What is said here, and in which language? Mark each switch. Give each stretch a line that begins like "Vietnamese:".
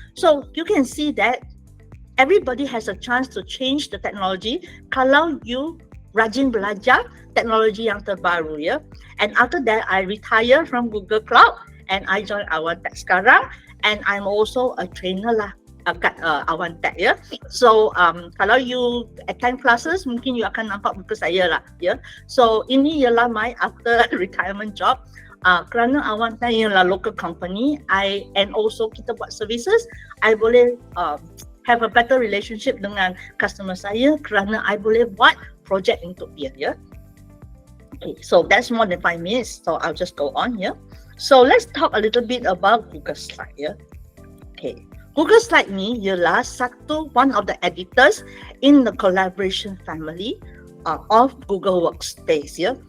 English: So you can see that everybody has a chance to change the technology
Malay: kalau you rajin belajar teknologi yang terbaru ya.
English: And after that I retire from Google Cloud and I join Awantech sekarang, and I'm also a trainer lah kat Awantech ya.
Malay: So kalau you attend classes, mungkin you akan nampak muka saya lah ya. So ini ialah
English: my after retirement job.
Malay: Kerana Awantech ialah local company, and also kita buat services, I boleh have
English: a better relationship
Malay: dengan customer saya kerana I boleh buat project untuk dia ya.
English: Okay, so that's more than 5 minutes, so I'll just go on here. So let's talk a little bit about Google Slide ya. Okay, Google Slide
Malay: ni ialah
English: one of the editors in the collaboration family of Google Workspace ya.